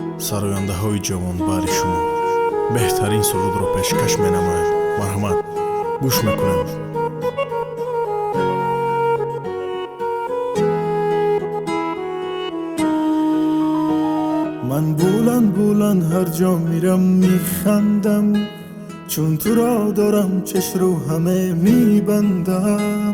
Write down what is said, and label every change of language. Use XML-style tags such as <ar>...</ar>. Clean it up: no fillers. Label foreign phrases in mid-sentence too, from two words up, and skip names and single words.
<tg>сарояндаҳои ҷавонбари шумо беҳтарин сурудро пешкаш менамояд. Марҳамат, гӯш мекунед.</tg> <fa>من بلند بلند هر جا میرم میخندم، چون تو را دارم چش رو همه میبندم.</fa>